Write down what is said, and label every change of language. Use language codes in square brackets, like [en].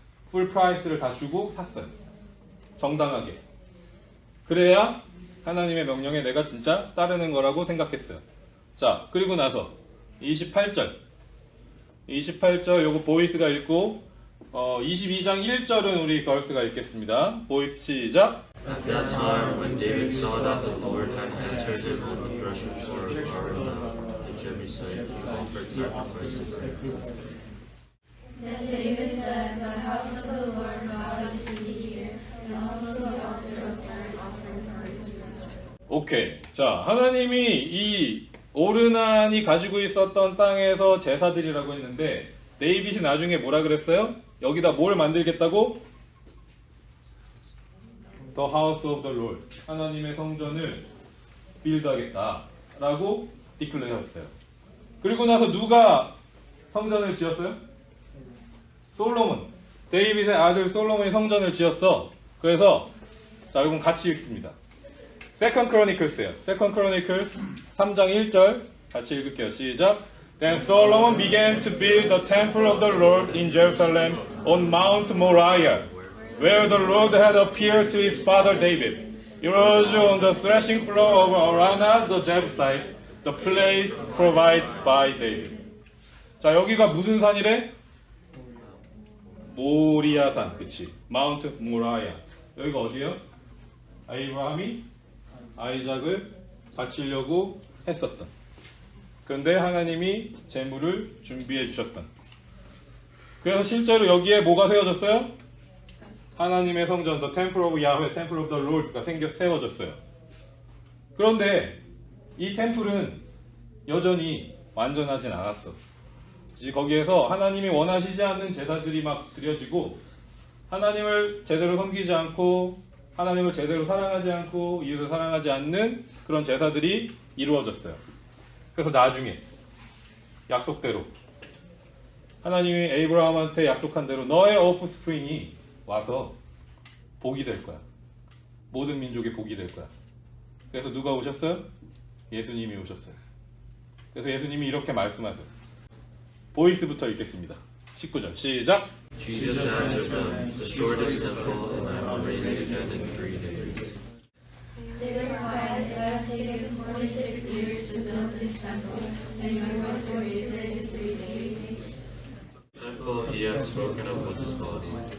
[ko] 풀 프라이스를 다 주고 샀어요. 정당하게. 그래야 하나님의 명령에 내가 진짜 따르는 거라고 생각했어요. 자, 그리고 나서 28절 요거 보이스가 읽고 22장 1절은 우리 걸스가 읽겠습니다. 보이스 시작. [en] At that time, when David saw that the Lord had answered him on the threshing floor of Araunah the Jebusite, he offered sacrifices there. Then David said, "The house of the Lord God is to be here, and also the altar of burnt offering for Israel." 오케이. [ko] 자, 하나님이 이 오르난이 가지고 있었던 땅에서 제사 드리라고 했는데 데이빗이 나중에 뭐라 그랬어요? 여기다 뭘 만들겠다고? [en] The house of the Lord. [ko] 하나님의 성전을 빌드하겠다 라고 디클레어했어요. 그리고 나서 누가 성전을 지었어요? 솔로몬. 데이빗의 아들 솔로몬이 성전을 지었어. 그래서 자, 여러분 같이 읽습니다. 세컨드 크로니클스예요. 세컨드 크로니클스 3장 1절 같이 읽을게요. 시작. [en] Then Solomon began to build the temple of the Lord in Jerusalem on Mount Moriah, where the Lord had appeared to his father David. It was on the threshing floor of Araunah the Jebusite, the place provided by David. [ko] 자, 여기가 무슨 산이래? 모리아산, 그치? 마운트 모라야. 여기가 어디예요? 아브라함이 아이작을 바치려고 했었던. 그런데 하나님이 제물을 준비해 주셨던. 그래서 실제로 여기에 뭐가 세워졌어요? 하나님의 성전, [en] the temple of Yahweh, temple of the Lord [ko] 가 세워졌어요. 그런데 이 템플은 여전히 완전하진 않았어. 거기에서 하나님이 원하시지 않는 제사들이 막 드려지고, 하나님을 제대로 섬기지 않고, 하나님을 제대로 사랑하지 않고, 이웃을 사랑하지 않는 그런 제사들이 이루어졌어요. 그래서 나중에 약속대로 하나님이 에이브라함한테 약속한 대로 너의 오프스프링이 와서 복이 될 거야. 모든 민족의 복이 될 거야. 그래서 누가 오셨어요? 예수님이 오셨어요. 그래서 예수님이 이렇게 말씀하세요. 보이스부터 읽겠습니다. 19절 시작. [en] Jesus answered them, the shortest temple and I will raise it again in 3 days. They replied, "It has taken 46 years to build this temple, and you are going to raise it in 3 days." The temple he had spoken of was his body.